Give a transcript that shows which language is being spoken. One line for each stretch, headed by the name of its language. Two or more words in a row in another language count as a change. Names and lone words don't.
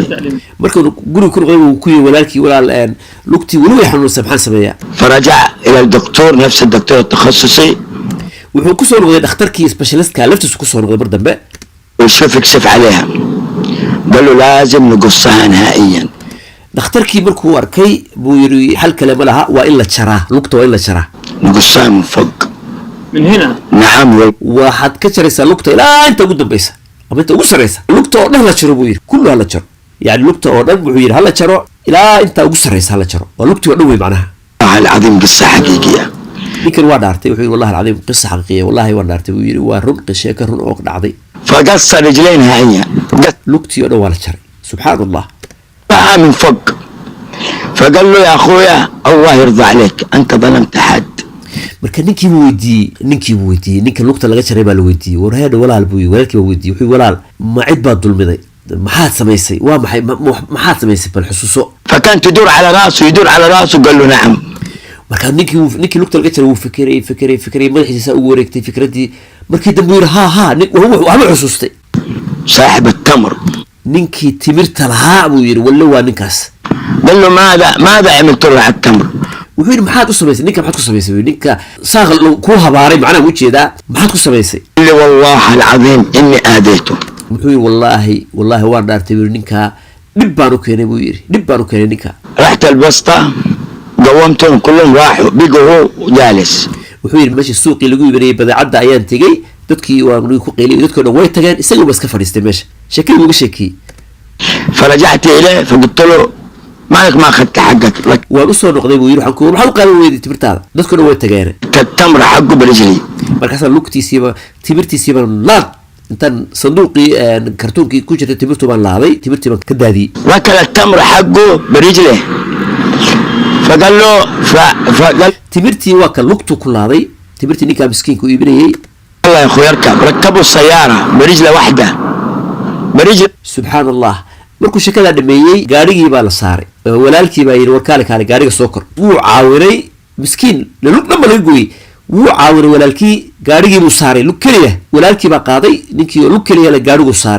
Somali: markuu guriga ku noqday uu ku yiri walaalkii walaal lugtii weli way xanuunsan maxaan sameeyaa
Arabic: فرجع إلى الدكتور نفس الدكتور التخصصي
Somali: wuxuu ku soo noqday dhakhtarkii specialistka laftiisu ku soo noqday mar dambe
Arabic: وشوف يكشف عليها قال له لازم نقصها نهائيا
Somali: dhakhtarkii markuu arkay buu yiri xal kale ma laha waa in la jaraa lugta waa in la jaraa
Arabic: نقصها من فوق من هنا نعم
Somali: waxaad ka jaraysaa lugta ilaa inta ugu dambeysa ama inta ugu sareysa lugta oo dhan la jaro buu yiri kullu hala jaro yani lugta oo dhan wuxuu yiri hala jaro ilaa inta ugu sareysa hala jaro waa lugtii oo dhan wey macnaha
Arabic: والله العظيم قصة حقيقية
Somali: ninkan waa dhaartay wuxuu yiri
Arabic: والله العظيم قصة حقيقية
Somali: wallahi waa dhaartay buu yiri waa run sheeko run oo dhacday
Arabic: فقص رجليه نهائيا
Somali: lugtii oo dhan waa la jaray
Arabic: سبحان الله قصها من فوق فقال له يا أخويا الله يرضى عليك أنت ظلمت حد
Somali: marka ninkii buu weydiiyey ninka lugta laga jaray baa la weydiiyey warheedha walaal buu yiri walaalkii baa weydiiyey wuxuu walaal ma cid baad dulmiday maxaad samaysay waa maxay maxaad samaysay bal xusuuso
Arabic: فكان تدور على راسه يدور على راسه قال له نعم
Somali: marka ninkii lugta laga jaray wuu fikiray madaxiisa ugu wareegtay fikradii markii dambe yiri ha waxba xusuustay
Arabic: صاحب التمر
Somali: ninkii timirta lahaa buu yiri walle waa ninkaas
Arabic: قال له ماذا عملت له على التمر
Somali: wuxuu yiri maxaad u samaysay maxaad ku samaysay ninka saaq ku habaaray macnaha u jeedaa maxaad ku samaysay
Arabic: قال لي والله العظيم إني آذيته
Somali: wuxuu yiri wallahi waan dhaartay yiri ninka dhib baan u keenay buu yiri ninka
Arabic: رحت البسطة قومتهم كلهم راحوا بقوا هو جالس
Somali: wuxuu yiri meeshii suuqii lagu iibinayay badeecada ayaan tegey dadkii waa ku qeyliyay dadkoo dhan way tageen isagu bas ka fadhiistay meesha sheekadii uga sheekiyey
Arabic: فرجعت إليه فقلت له مالك ما أخذت حقك
Somali: waan u soo noqday buu yiri waxaan ku maxaa u qaadan weyday timirtaada dadkoo dhan way tageen
Arabic: التمر حقه برجلي
Somali: markaasaan lugtiisiiba timirtiisiiba laad intaan sanduuqii kartoonkii ku jirtay timirtu baan laaday timirtii baan ka daadiyey
Arabic: وكل التمر حقه برجله فقال له فقال
Somali: timirtii waa ka lugtu ku laaday timirtii ninkaa miskiinka u iibinayay
Arabic: الله يا أخوي اركب ركبوا السيارة برجلة واحدة برجل سبحان الله
Somali: markuu sheekadaa dhameeyey gaarigii baa la saaray walaalkii baa yiri warkaale kaale gaariga soo kor wuu caawinay miskiin lug dhanba laga gooyey wuu caawinay walaalkii gaarigii buu saaray lug keliya walaalkii baa qaaday ninkii lug keliya la gaarigu saaray